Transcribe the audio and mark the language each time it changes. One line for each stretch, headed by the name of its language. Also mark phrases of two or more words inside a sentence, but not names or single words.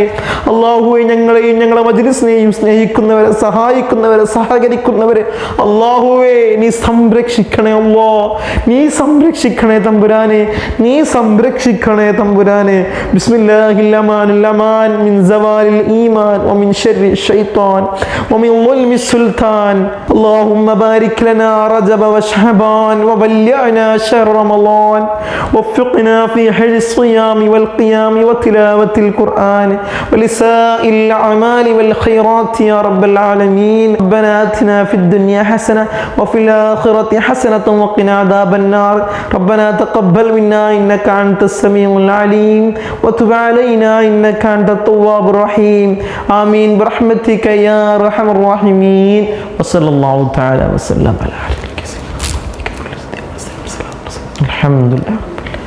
Malayalam: അല്ലാഹുവേ ഞങ്ങളെയും ഞങ്ങളെ മജ്ലിസിനെയും സ്നേഹിക്കുന്നവരെ, സഹായിക്കുന്നവരെ, സഹകരിക്കുന്നവരെ അല്ലാഹുവേ നീ സംരക്ഷിക്കണേ അല്ലാ, നീ സംരക്ഷിക്കണേ തമ്പുരാനെ, നീ സംരക്ഷിക്കണേ തമ്പുരാനെ.
Arabic: بسم الله الأمان الأمان من زوال الإيمان ومن شر الشيطان ومن ظلم السلطان اللهم بارك لنا رجب وشعبان وبلغنا شهر رمضان وفقنا في حج الصيام والقيام وتلاوة القرآن ولسائر الأعمال والخيرات يا رب العالمين ربنا آتنا في الدنيا حسنة وفي الآخرة حسنة وقنا عذاب النار ربنا تقبل منا إنك أنت السميع العليم وتب علينا إنك أنت التواب الرحيم آمين برحمتك يا أرحم الراحمين وصلى الله تعالى وسلم على الحمد لله.